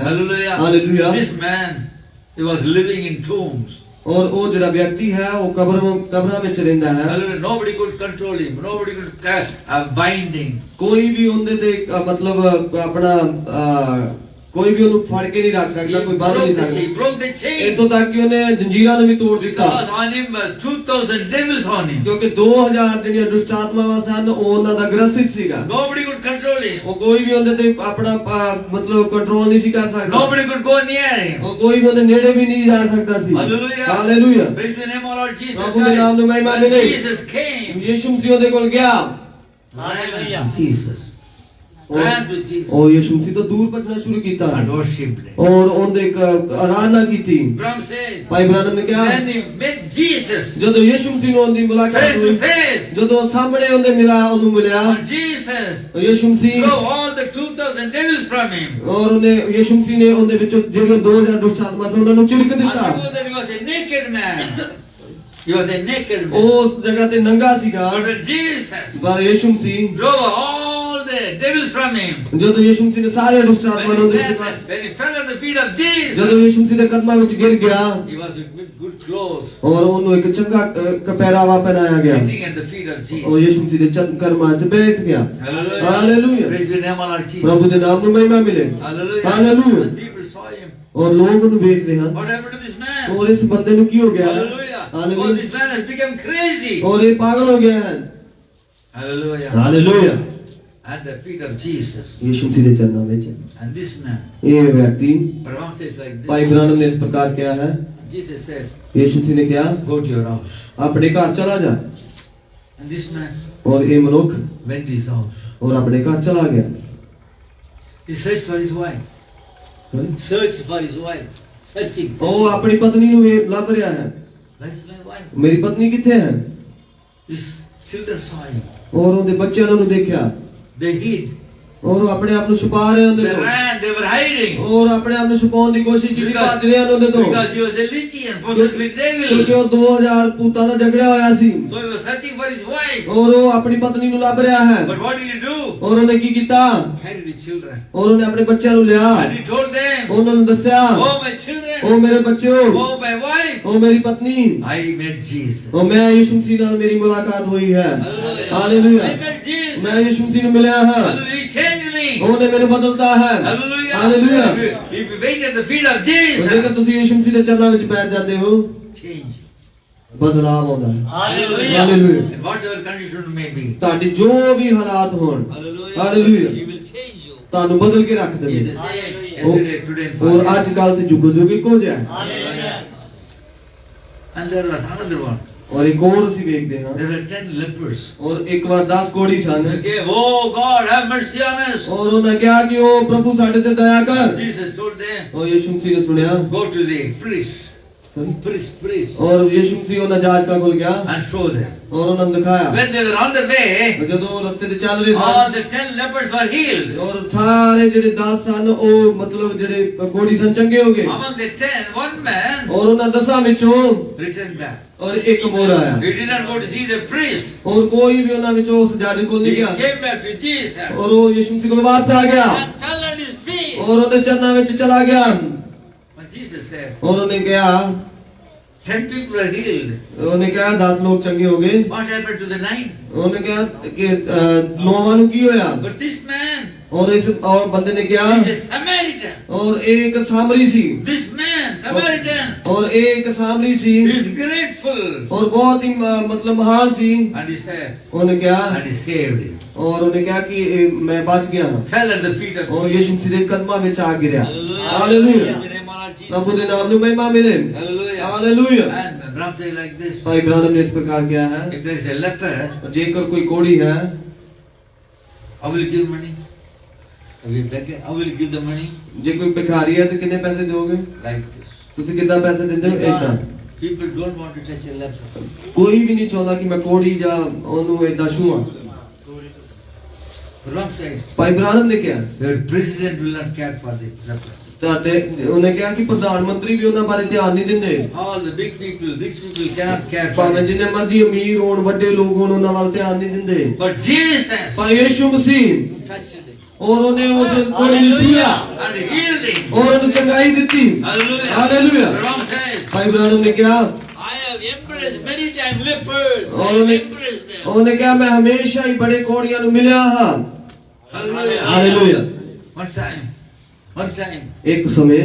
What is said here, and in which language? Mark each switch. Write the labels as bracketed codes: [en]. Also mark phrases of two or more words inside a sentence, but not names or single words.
[en] Hallelujah. [hi] हालेलुया [en] This man, he was living in tombs. [hi] और वो जड़ा व्यक्ति है वो कब्र में रहंदा है [en] Hallelujah. Nobody could control him. Nobody could bind him. [hi] कोई भी उनदे ते मतलब अपना कोई भी उन्हें फाड़ के नहीं रख सकता कोई बांध नहीं सकता [en] He broke the chain. [hi] इतो तक कि उन्हें जंजीरां ने भी तोड़ दिता [en] Because on him was 2,000 devils on him. [pa] क्योंकि 2000 ਜਿਹੜੀਆਂ ਦੁਸ਼ਟ ਆਤਮਾਵਾਂ ਸਨ ਉਹ ਉਹਨਾਂ ਦਾ ਗ੍ਰਸਿਤ ਸੀਗਾ [en] Nobody could control him. [pa] ਉਹ ਕੋਈ ਵੀ ਉਹਦੇ ਤੇ ਆਪਣਾ ਮਤਲਬ ਕੰਟਰੋਲ ਨਹੀਂ ਸੀ ਕਰ ਸਕਦਾ [en] Nobody could go near him. [pa] ਉਹ ਕੋਈ ਵੀ ਉਹਦੇ ਨੇੜੇ ਵੀ ਨਹੀਂ ਜਾ ਸਕਦਾ ਸੀ [en] Hallelujah. [pa] ਹਾਲੇਲੂਇਆ [en] Praise the name of Lord Jesus [pa] ਪ੍ਰਭੂ ਦੇ ਨਾਮ ਨੂੰ ਮਹਿਮਾ [en] Christ. When [pa] ਮਿਲੇ [en] Jesus came, [pa] ਯਿਸੂ ਮਸੀਹ ਉਹਦੇ ਕੋਲ ਗਿਆ [en] Hallelujah. Jesus ran to Jesus [pa] ਉਹ ਯਿਸੂ ਮਸੀਹ ਤੋਂ ਦੂਰ ਭੱਜਣਾ ਸ਼ੁਰੂ ਕੀਤਾ [en] and worshipped him. [pa] ਔਰ ਉਹਦੇ ਇੱਕ ਆਰਾਧਨਾ ਕੀਤੀ [en] Abraham says, [pa] ਭਾਈ ਬ੍ਰਾਨਮ ਨੇ ਕਿਹਾ [en] when he met Jesus [pa] ਜਦੋਂ ਯਿਸੂ ਮਸੀਹ ਨੂੰ ਉਹਦੀ ਮੁਲਾਕਾਤ [en] face to [pa] ਹੋਈ [en] face, [pa] ਜਦੋਂ ਸਾਹਮਣੇ ਉਹਨੂੰ ਮਿਲਿਆ [en] and Jesus [pa] ਯਿਸੂ ਮਸੀਹ [en] drove all the 2,000 devils from him. [pa] ਔਰ ਉਹਨੇ ਯਿਸੂ ਮਸੀਹ ਨੇ ਉਹਦੇ ਵਿੱਚੋਂ ਜਿਹੜੇ 2000 ਦੁਸ਼ਟ ਆਤਮਾ ਸਨ ਉਹਨਾਂ ਨੂੰ ਝਿੜਕ [en] And [pa] ਦਿੱਤਾ [en] before that he was a naked man. He was a naked man. [pa] ਉਸ ਜਗ੍ਹਾ ਤੇ ਨੰਗਾ ਸੀਗਾ [en] But when Jesus [pa] ਪਰ ਯਿਸੂ ਮਸੀਹ [en] drove all the devils from him, [pa] ਜਦੋਂ ਯਿਸੂ ਮਸੀਹ ਨੇ ਸਾਰੇ ਦੁਸ਼ਟ ਆਤਮਾ ਨੂੰ [en] when he fell at the feet of Jesus, [pa] ਜਦੋਂ ਯਿਸੂ ਮਸੀਹ ਦੇ ਕਦਮਾਂ ਵਿੱਚ ਗਿਰ ਗਿਆ [en] he was with good clothes, [pa] ਔਰ ਉਹਨੂੰ ਇੱਕ ਚੰਗਾ ਪਹਿਰਾਵਾ ਪਹਿਨਾਇਆ ਗਿਆ [en] sitting at the feet of Jesus. [pa] ਉਹ ਯਿਸੂ ਮਸੀਹ ਦੇ ਚਰਨਾਂ 'ਚ ਬੈਠ ਗਿਆ [en] Hallelujah. Hallelujah. Praise the name of Lord Jesus. [pa] ਪ੍ਰਭੂ ਦੇ ਨਾਮ ਨੂੰ ਮਹਿਮਾ ਮਿਲੇ [en] Hallelujah. Hallelujah. And people saw him. [pa] ਔਰ ਲੋਕ ਉਹਨੂੰ ਵੇਖ ਰਹੇ ਹਨ [en] What happened to this man? [pa] ਔਰ ਇਸ ਬੰਦੇ ਨੂੰ ਕੀ ਹੋ ਗਿਆ [en] Hallelujah. Oh, [pa] ਹਾਲੇਲੂਇਆ [en] this man has become crazy. [pa] ਔਰ ਇਹ ਪਾਗਲ ਹੋ ਗਿਆ ਹੈ [en] Hallelujah. [pa] ਹਾਲੇਲੂਇਆ [en] At the feet of Jesus. [pa] ਯਿਸੂ ਮਸੀਹ ਦੇ ਚਰਨਾਂ ਵਿੱਚ [en] And this man, [pa] ਇਹ ਵਿਅਕਤੀ [en] Brahma says like [pa] ਭਾਈ [en] this. [pa] ਬ੍ਰਾਨਮ ਨੇ ਇਸ ਪ੍ਰਕਾਰ ਕਿਹਾ ਹੈ [en] Jesus said, [pa] ਯਿਸੂ ਮਸੀਹ ਨੇ ਕਿਹਾ [en] go to your house. [pa] ਆਪਣੇ ਘਰ ਚਲਾ ਜਾ [en] And this man [pa] ਔਰ ਇਹ ਮਨੁੱਖ [en] went to his house. [pa] ਔਰ ਆਪਣੇ ਘਰ ਚਲਾ ਗਿਆ [en] He searched for his wife. Searched for his wife. Searching. [pa] ਉਹ ਆਪਣੀ ਪਤਨੀ ਨੂੰ ਲੱਭ ਰਿਹਾ ਹੈ [en] Where is my wife? [pa] ਮੇਰੀ ਪਤਨੀ ਕਿੱਥੇ ਹੈ [en] His children saw him. [pa] ਔਰ ਉਹਦੇ ਬੱਚਿਆਂ ਨੇ ਉਹਨੂੰ ਦੇਖਿਆ [en] They hid. [pa] ਔਰ ਉਹ ਆਪਣੇ ਆਪ ਨੂੰ ਛੁਪਾ ਰਹੇ ਉਹਦੇ [en] They [pa] ਤੋਂ [en] ran. They were hiding. [pa] ਔਰ ਆਪਣੇ ਆਪ ਨੂੰ ਛੁਪਾਉਣ ਦੀ ਕੋਸ਼ਿਸ਼ ਕੀਤੀ ਭੱਜ ਰਹੇ ਹਨ ਉਹਦੇ ਤੋਂ [en] Because he was a legion, possessed with [pa] ਕਿਉਂਕਿ [en] devil. [pa] ਉਹ 2000 ਭੂਤਾਂ ਦਾ ਝਗੜਿਆ ਹੋਇਆ ਸੀ [en] So he was searching for his wife. [pa] ਔਰ ਉਹ ਆਪਣੀ ਪਤਨੀ ਨੂੰ ਲੱਭ ਰਿਹਾ ਹੈ [en] But what did he do? [pa] ਔਰ ਉਹਨੇ ਕੀ ਕੀਤਾ [en] Carried his children. [pa] ਔਰ ਉਹਨੇ ਆਪਣੇ ਬੱਚਿਆਂ ਨੂੰ ਲਿਆ [en] And he told them, [pa] ਉਹਨਾਂ ਨੂੰ ਦੱਸਿਆ [en] oh my children, [pa] ਉਹ ਮੇਰੇ ਬੱਚਿਓ [en] oh my wife, [pa] ਉਹ ਮੇਰੀ ਪਤਨੀ [en] I met Jesus. [pa] ਉਹ ਮੈਂ ਯਿਸੂ ਮਸੀਹ ਨਾਲ ਮੇਰੀ ਮੁਲਾਕਾਤ ਹੋਈ ਹੈ [en] Hallelujah. [pa] ਹਾਲੇਲੂਇਆ [en] I met Jesus. [pa] ਮੈਂ ਯਿਸੂ ਮਸੀਹ ਨੂੰ ਮਿਲਿਆ ਹਾਂ [en] Hallelujah. He changed me. [pa] ਉਹਨੇ ਮੈਨੂੰ ਬਦਲਤਾ ਹੈ [en] Hallelujah. [pa] ਹਾਲੇਲੂਇਆ [en] If you wait at the feet of Jesus, [pa] ਜੇਕਰ ਤੁਸੀਂ ਯਿਸੂ ਮਸੀਹ ਦੇ ਚਰਨਾਂ ਵਿੱਚ ਬੈਠ ਜਾਂਦੇ ਹੋ [en] change. [pa] ਬਦਲਾਵ ਆਉਂਦਾ ਹੈ [en] Hallelujah. [pa] ਹਾਲੇਲੂਇਆ [en] And whatever condition may be. [pa] ਤੁਹਾਡੀ ਜੋ ਵੀ ਹਾਲਾਤ ਹੋਣ [en] Hallelujah. Hallelujah. He will change you. [pa] ਤੁਹਾਨੂੰ ਬਦਲ ਕੇ ਰੱਖ [en] He is [pa] ਦੇਵੇ [en] the same Hallelujah. yesterday, today, and [pa] ਔਰ [en] forever. [pa] ਅੱਜ ਕੱਲ ਤੇ ਜੁਗੋ ਜੁਗ ਇੱਕੋ ਜਿਹਾ ਹੈ [en] Hallelujah. And there was another one. [pa] ਔਰ ਇੱਕ ਹੋਰ ਅਸੀਂ ਵੇਖਦੇ ਹਾਂ [en] There were 10 lepers. [pa] ਔਰ ਇੱਕ ਵਾਰ 10 ਕੋੜੀ ਸਨ [en] They came, oh God, have mercy on us. [pa] ਔਰ ਉਹਨਾਂ ਕਿਹਾ ਕਿ ਉਹ ਪ੍ਰਭੂ ਸਾਡੇ ਤੇ ਦਇਆ ਕਰ [en] Jesus told them, [pa] ਔਰ ਯਿਸੂ ਮਸੀਹ ਨੇ ਸੁਣਿਆ [en] go to the priest. Priest. [pa] ਔਰ ਯਿਸੂ ਮਸੀਹ ਉਹਨਾਂ ਜਾਜਕਾਂ ਕੋਲ ਗਿਆ [en] And show them. [pa] ਔਰ ਉਹਨਾਂ ਨੂੰ ਦਿਖਾਇਆ [en] When they were on the way, [pa] ਜਦੋਂ ਉਹ ਰਸਤੇ ਤੇ ਚੱਲ ਰਹੇ [en] all [pa] ਸਨ [en] the 10 lepers were healed. [pa] ਔਰ ਸਾਰੇ ਜਿਹੜੇ 10 ਸਨ ਉਹ ਮਤਲਬ ਜਿਹੜੇ ਕੋੜੀ ਸਨ ਚੰਗੇ ਹੋ ਗਏ [en] Among the 10, one man [pa] ਔਰ ਉਹਨਾਂ 10 ਵਿੱਚੋਂ [en] returned back. [pa] ਔਰ ਇੱਕ ਮੋੜ ਆਇਆ [en] He did not go to see the priest. [pa] ਔਰ ਕੋਈ ਵੀ ਉਹਨਾਂ ਵਿੱਚੋਂ ਉਸ ਜਾਜਕ ਕੋਲ ਨਹੀਂ [en] He [pa] ਗਿਆ [en] came back to Jesus [pa] ਔਰ ਉਹ ਯਿਸੂ ਮਸੀਹ ਕੋਲ ਵਾਪਸ ਆ ਗਿਆ [en] and fell on his feet. [pa] ਔਰ ਉਹਦੇ ਚਰਨਾਂ ਵਿੱਚ ਚਲਾ ਗਿਆ [en] But Jesus said, [pa] ਔਰ ਉਹਨੇ ਕਿਹਾ [en] 10 people are healed. [pa] ਉਹਨੇ ਕਿਹਾ 10 ਲੋਕ ਚੰਗੇ ਹੋ ਗਏ [en] What happened to the 9? [pa] ਉਹਨੇ ਕਿਹਾ ਕਿ 9ਵਾਂ ਨੂੰ ਕੀ ਹੋਇਆ [en] But this man [pa] ਔਰ ਇਸ ਔਰ ਬੰਦੇ ਨੇ ਕਿਹਾ [en] is a Samaritan. [pa] ਔਰ ਇਹ ਇੱਕ ਸਾਮਰੀ ਸੀ [en] This man, Samaritan, [pa] ਔਰ ਇਹ ਇੱਕ ਸਾਮਰੀ ਸੀ [en] is grateful. [pa] ਔਰ ਬਹੁਤ ਹੀ ਮਤਲਬ ਮਹਾਨ ਸੀ [en] And he said, [pa] ਉਹਨੇ ਕਿਹਾ [en] and he saved him. [pa] ਔਰ ਉਹਨੇ ਕਿਹਾ ਕਿ ਮੈਂ ਬਚ ਗਿਆ ਹਾਂ [en] Fell at the feet of [pa] ਔਰ [en] Jesus. [pa] ਯਿਸੂ ਮਸੀਹ ਦੇ ਕਦਮਾਂ ਵਿੱਚ ਆ ਗਿਰਿਆ [en] Hallelujah. [pa] ਹਾਲੇਲੂਇਆ [en] In the name of Lord Jesus. [pa] ਪ੍ਰਭੂ ਦੇ ਨਾਮ ਨੂੰ ਮਹਿਮਾ ਮਿਲੇ [en] Hallelujah. [pa] ਹਾਲੇਲੂਇਆ [en] And Abraham said like this, [pa] ਭਾਈ ਬ੍ਰਾਨਮ ਨੇ ਇਸ ਪ੍ਰਕਾਰ ਕਿਹਾ ਹੈ [en] if there is a leper, [pa] ਜੇਕਰ ਕੋਈ ਕੋੜੀ ਹੈ [en] I will give money. I will give the money [pa] ਜੇ ਕੋਈ ਭਿਖਾਰੀ ਹੈ ਤੇ ਕਿੰਨੇ ਪੈਸੇ ਦਿਓਗੇ [en] like this. [pa] ਤੁਸੀਂ ਕਿੰਨਾ ਪੈਸੇ ਦਿੰਦੇ ਹੋ ਏਦਾਂ [en] People don't want to touch a leper. [pa] ਕੋਈ ਵੀ ਨਹੀਂ ਚਾਹੁੰਦਾ ਕਿ ਮੈਂ ਕੋੜੀ ਜਾਂ ਉਹਨੂੰ ਏਦਾਂ ਛੂਹਾਂ [en] Abraham said, [pa] ਭਾਈ ਬ੍ਰਾਨਮ ਨੇ ਕਿਹਾ [en] your president will not care for the leper. [pa] ਤੁਹਾਡੇ ਉਹਨੇ ਕਿਹਾ ਕਿ ਪ੍ਰਧਾਨ ਮੰਤਰੀ ਵੀ ਉਹਨਾਂ ਬਾਰੇ ਧਿਆਨ ਨਹੀਂ ਦਿੰਦੇ [en] All the big people, rich people cannot care for [pa] ਭਾਵੇਂ [en] it. [pa] ਜਿੰਨੇ ਮਰਜ਼ੀ ਅਮੀਰ ਹੋਣ ਵੱਡੇ ਲੋਕ ਹੋਣ ਉਹਨਾਂ ਵੱਲ ਧਿਆਨ ਨਹੀਂ ਦਿੰਦੇ [en] But Jesus [pa] ਪਰ ਯਿਸੂ ਮਸੀਹ [en] touched it [pa] ਔਰ ਉਹਨੇ ਉਸ ਕੋਲ ਨੂੰ ਛੂਇਆ [en] and healed him. [pa] ਔਰ ਉਹਨੂੰ ਚੰਗਾਈ ਦਿੱਤੀ [en] Hallelujah. [pa] ਹਾਲੇਲੂਇਆ [en] Ram says, [pa] ਭਾਈ ਬ੍ਰਾਹਮ ਨੇ ਕਿਹਾ [en] I have embraced many times lepers. I Oh, have ne- embraced them. [pa] ਉਹਨੇ ਕਿਹਾ ਮੈਂ ਹਮੇਸ਼ਾ ਹੀ ਬੜੇ ਕੋੜੀਆਂ ਨੂੰ ਮਿਲਿਆ ਹਾਂ [en] Hallelujah. [pa] ਹਾਲੇਲੂਇਆ [en] One time, [pa] ਇੱਕ ਸਮੇਂ